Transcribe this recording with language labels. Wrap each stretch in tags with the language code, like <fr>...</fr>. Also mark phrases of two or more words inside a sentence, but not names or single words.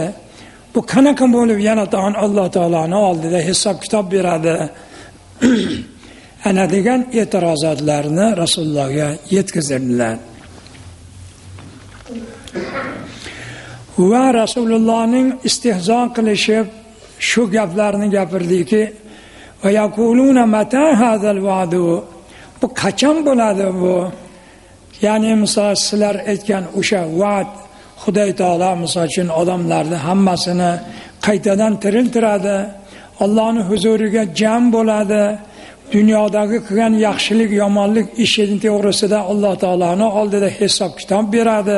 <uz>Bu qanaqa bo'lib yana Alloh taoloning oldida hisob kitob beradi. Ana degan e'tirozotlarni Rasulullohga yetkazdilar. Va Rasulullohning istihzo qilishib shu gaplarni gapirdiki,</uz> <ar>ويقولون متى هذا الوعد,</ar> <uz>bu qachon bo'ladi bu? Ya'ni misol sizlar aytgan o'sha va'd, Xudoy taolo misol uchun odamlarni hammasini qaytadan tiriltiradi, Allohning huzuriga jam bo'ladi, dunyodagi qilgan yaxshilik, yomonlik ishining to'g'risida Alloh taoloning oldida hisob kitob beradi.</uz>